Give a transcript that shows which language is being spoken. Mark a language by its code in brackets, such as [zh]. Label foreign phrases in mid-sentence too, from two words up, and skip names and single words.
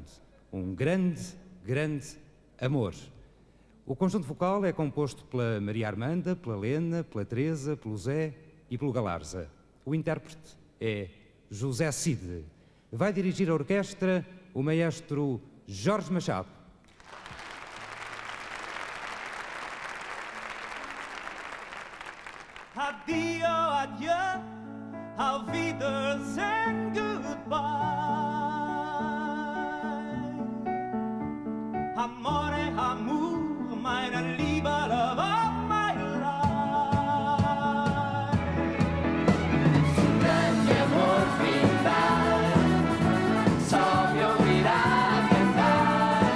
[pt] Um grande, grande amor. O conjunto vocal é composto pela Maria Armanda, pela Lena, pela Teresa, pelo Zé e pelo Galarza. O intérprete é José Cid. Vai dirigir a orquestra o maestro Jorge Machado. [de] Addio, adieu, auf Wiedersehen, goodbye. Amore, amour, meine Liebe, [en] love of my life. [pt] Grande amor final, só me ouvirá cantar.